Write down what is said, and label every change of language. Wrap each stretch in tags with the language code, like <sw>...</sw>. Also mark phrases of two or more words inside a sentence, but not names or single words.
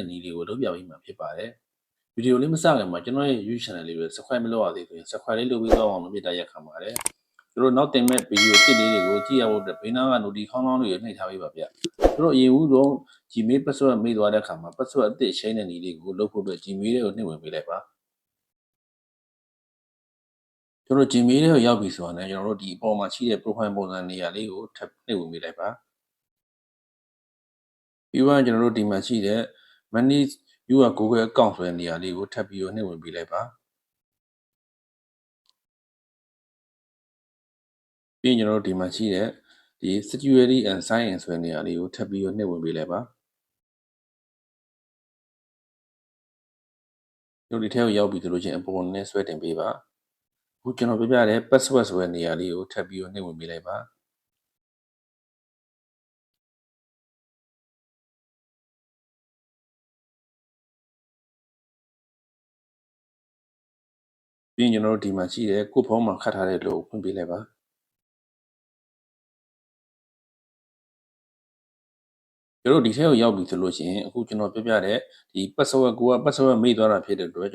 <my>နည်းလေးကိုလုပ်ပြပေးမှာဖြစ်ပါတယ်ဗီဒီယိုလေးမစခင်မှာကျွန်တော်ရဲ့ YouTube channel လေးကို subscribe မလုပ်ရသေးဘူးဆိုရင် subscribe လေးလုပ်ပြီးတော့အောင်လို့မြတ်တာရက်ခံပါတယ်ကျွန်တော်နောက်တင်မဲ့ဗီဒီယိုတစ်လေးတွေကိုကြည့်ရဖို့အတွက်ဘေးနားက notification ခေါင်းလောင်းလေးကိုနှိပ်ထားပေးပါဗျကျွန်တော်အရင်ဦးဆုံး Gmail password မေ့သွားတဲ့အခါမှာ password အသစ် change တဲ့နည်းလေးကိုလုပ်ဖို့အတွက် Gmail လေးကိုနှိပ်ဝင်ပေးလိုက်ပါကျွန်တော် Gmail လေးကိုရောက်ပြီဆိုတာနဲ့ကျွန်တော်တို့ဒီအပေါ်မှာရှိတဲ့ profile ပုံစံနေရာလေးကိုထပ်နှိပ်ဝင်ပေးလိုက်ပါ ပြီးတော့ကျွန်တော်တို့ဒီမှာရှိတဲ့</my> <en>manage your Google account</en> <my>ဆိုတဲ့နေရာလေးကိုထပ်ပြီးတော့နှိပ်ဝင်ပေးလိုက်ပါပြီးရင်ကျွန်တော်တို့ဒီမှာရှိတဲ့ဒီ</my> <en>security and sign in</en> <my>ဆိုတဲ့နေရာလေးကိုထပ်ပြီးတော့နှိပ်ဝင်ပေးလိုက်ပါတို့ဒီထဲကိုရောက်ပြီဆိုလို့ချင်းအပေါ်နဲ့ဆွဲတင်ပေးပါအခုကျွန်တော်ပြပြတဲ့ password ဆိုတဲ့နေရာလေးကိုထပ်ပြီးတော့နှိပ်ဝင်ပေးလိုက်ပါ ပြီးရင်ကျွန်တော်တို့ဒီမှာရှိတဲ့ကိုယ့်ဖုန်းမှာခတ်ထားတဲ့လို့ဖွင့်ပေးလိုက်ပါကျွန်တော်ဒီထဲကိုရောက်ပြီဆိုလို့ရှိရင်အခုကျွန်တော်ပြပြတဲ့ဒီ password ကိုက password မေ့သွားတာဖြစ်တဲ့အတွက်</my>